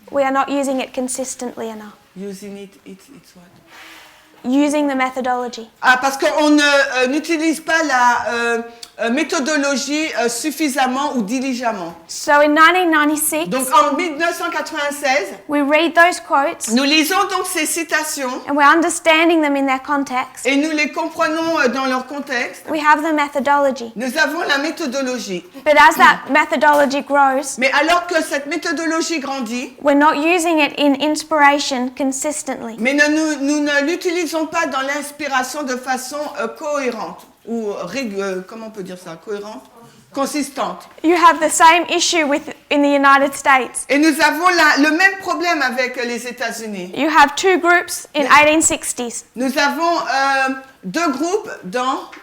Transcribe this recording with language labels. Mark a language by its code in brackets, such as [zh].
[en] We are not using it consistently enough. using it's what? Using the methodology. [fr] Ah, parce qu'on n'utilise pas la méthodologie suffisamment ou diligemment. [en] So in 1996, [fr] Donc en 1996, [en] we read those quotes [fr] nous lisons donc ces citations [en] and we're understanding them in their context. [fr] et nous les comprenons dans leur contexte. [en] We have the methodology. [fr] Nous avons la méthodologie. [en] But as that methodology grows, [fr] Mais alors que cette méthodologie grandit, [en] we're not using it in inspiration consistently. [fr] mais nous ne l'utilisons pas dans l'inspiration de façon cohérente ou comment on peut dire ça, cohérente, consistante. [en] You have the same issue in the United States. [fr] Et nous avons le même problème avec les États-Unis. [en] You have two groups in 1860s. [fr] Nous avons deux groupes dans